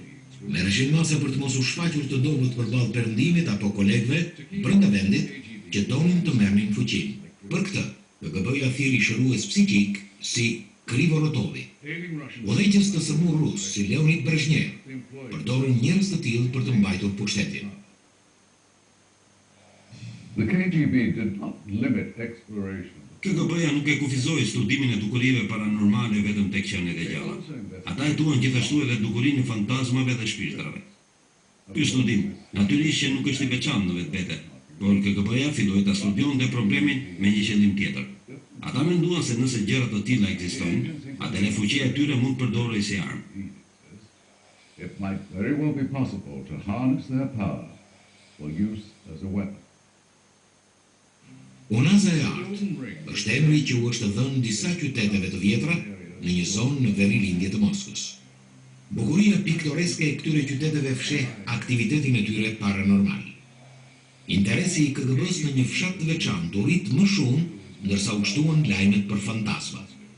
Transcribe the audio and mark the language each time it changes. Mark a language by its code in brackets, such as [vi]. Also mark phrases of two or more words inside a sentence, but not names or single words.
[sq] Merreshin masa për të mos u shfaqur të dobët përballë perëndimit apo kolegëve brenda vendit që donin të merrnin fuqinë. Për këtë, KGB-ja thiri shërues psiqik si Krivorotovi. Udhëheqës të sëmur rus si Leonid Brezhnev përdorën njerëz të tillë për të mbajtur pushtetin. [en] The KGB did not limit exploration. [sq] KGB-ja nuk e kufizoi studimin e dukurive paranormale vetëm tek qenet e gjalla. Ata hetuan gjithashtu edhe dukurinë e fantazmave dhe shpirtrave. Ky studim natyrisht që nuk është i veçantë në vetvete, por KGB-ja filloi ta studionte problemin me një qëllim tjetër. Ata menduan se nëse gjëra të tilla ekzistojnë, atëherë fuqia e tyre mund përdorej si armë. [en] It might very well be possible to harness their power for use as a weapon. [sq] Unaza e artë është emri që u është dhënë disa qyteteve të vjetra në një zonë në verilindje të Moskës. Bukuria piktoreske e këtyre qyteteve fsheh aktivitetin e tyre paranormal. Interesi i KGB-s në një fshat të veçantë u rrit më shumë ndërsa u shtuan lajmet për fantazmat.